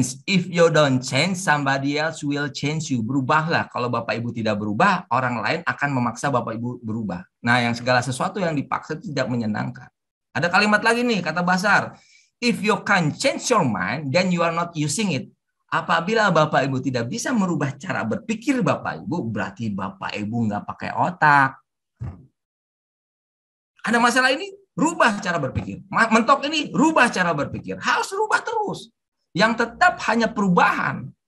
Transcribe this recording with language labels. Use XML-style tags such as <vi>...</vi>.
<en>If you don't change, somebody else will change you.</en> <id>Berubahlah. Kalau Bapak Ibu tidak berubah, orang lain akan memaksa Bapak Ibu berubah. Nah, yang segala sesuatu yang dipaksa tidak menyenangkan. Ada kalimat lagi nih, kata Basar.</id> <en>If you can't change your mind, then you are not using it.</en> <id>Apabila Bapak Ibu tidak bisa merubah cara berpikir Bapak Ibu, berarti Bapak Ibu nggak pakai otak. Ada masalah ini, rubah cara berpikir. Mentok ini, rubah cara berpikir. Harus rubah terus. Yang tetap hanya perubahan.</id>